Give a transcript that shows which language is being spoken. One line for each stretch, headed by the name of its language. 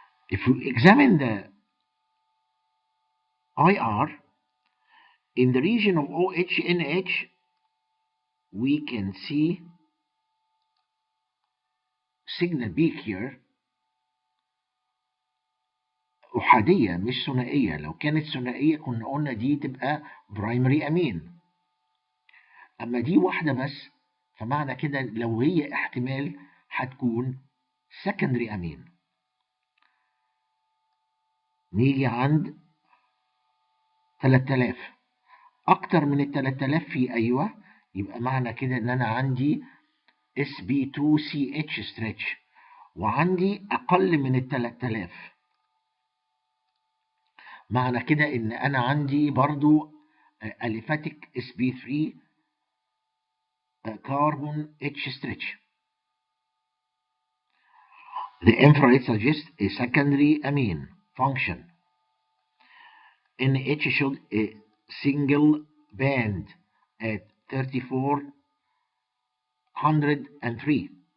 English: If you examine the IR in the region of OH-NH, we can see signal peak here
Arabic: أحادية مش ثنائية. لو كانت ثنائية كنا قلنا دي تبقى برايمري أمين، أما دي واحدة بس، فمعنى كده لو هي احتمال هتكون سكندري أمين. نيجي عند 3000، أكتر من ال 3000 في أيوة، يبقى معنى كده إن أنا عندي sp2ch stretch، وعندي أقل من ال 3000، معنى كده إن أنا عندي برضو aliphatic sp3 carbon H stretch.
English: The infrared suggests a secondary amine function. NH showed a single band at 3403.